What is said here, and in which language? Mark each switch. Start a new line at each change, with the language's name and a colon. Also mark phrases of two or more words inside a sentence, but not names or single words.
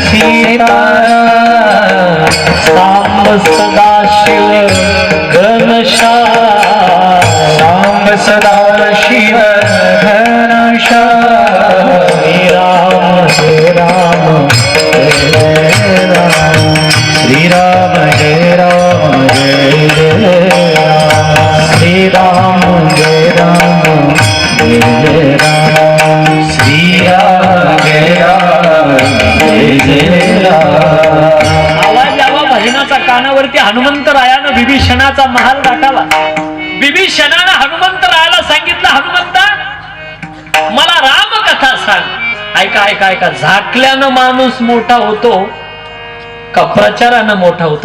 Marathi: सीताराम, सांब सदाशिव घनश्याम, सांब सदाशिव घनश्याम, श्री राम जय राम, श्री राम जय राम, जय जय राम, श्री राम जय राम, जय जय राम, श्री राम जय राम, जय जय राम. आवाज यावा भजनाचा कानावरती. हनुमंतरायानं विभीषणाचा महाल गाठावा. विभीषणानं हनुमंतरायाला सांगितलं, हनुमंता मला राम कथा सांग. ऐका ऐका ऐका, झाकल्यानं माणूस मोठा होतो का प्रचारानं मोठा होतो?